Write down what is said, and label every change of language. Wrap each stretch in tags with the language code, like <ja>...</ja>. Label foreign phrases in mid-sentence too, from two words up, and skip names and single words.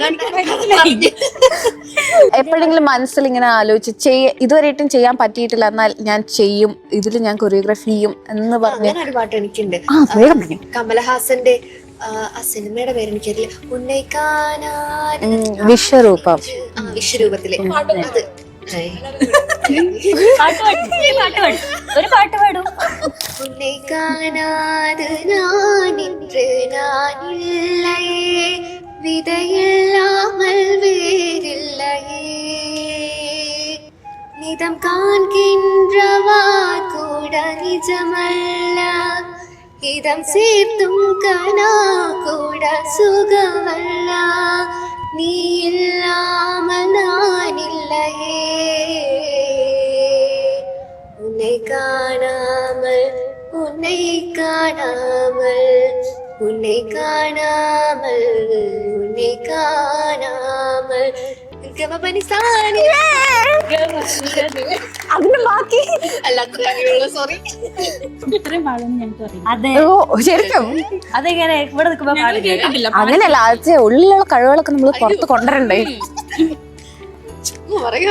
<ml>എപ്പോഴെങ്കിലും മനസ്സിൽ ഇങ്ങനെ ആലോചിച്ച് ഇതുവരെയായിട്ടും ചെയ്യാൻ പറ്റിയിട്ടില്ല, എന്നാൽ ഞാൻ ചെയ്യും, ഇതിൽ ഞാൻ കൊറിയോഗ്രാഫി ചെയ്യും എന്ന് പറഞ്ഞ അങ്ങനെ ഒരു പാട്ട് എനിക്കുണ്ട്. വേഗം പറയും. കമലഹാസന്റെ ആ സിനിമയുടെ പേര് എനിക്കറിയില്ല. ഉന്നയിക്കാനാൻ വിശ്വരൂപം. വിശ്വരൂപത്തിലെ അത് ഒരു പാട്ട് പാടും.</ml> <ta>உன்னை காணாது நான் இன்று நான் இல்லையே, விதையில்லாமல் வேறில்லையே, நிதம் காண்கின்றவா கூட நிஜமல்ல, இதம் சேர்த்தும் கனா கூட சுகமல்ல, நீ இல்லாமல் நான் இல்லையே, உன்னை காணாமல் உன்னை காணாமல் உன்னை காணாமல் உன்னை காணாமல் ഗമപനിസാനി</ta> <ml>അതിന് ബാക്കി സോറി ഇത്രയും പാടുമെന്ന് ഞങ്ങൾക്ക് അറിയില്ല. അതെ, ശരിക്കും അതെങ്ങനെ ഇവിടെ നിൽക്കുമ്പോ കേട്ടിട്ടില്ല. അങ്ങനെയല്ല, അത് ഉള്ളിലുള്ള കഴിവുകളൊക്കെ നമ്മൾ പുറത്ത് കൊണ്ടുവരണ്ടേ. പറയാ</ml>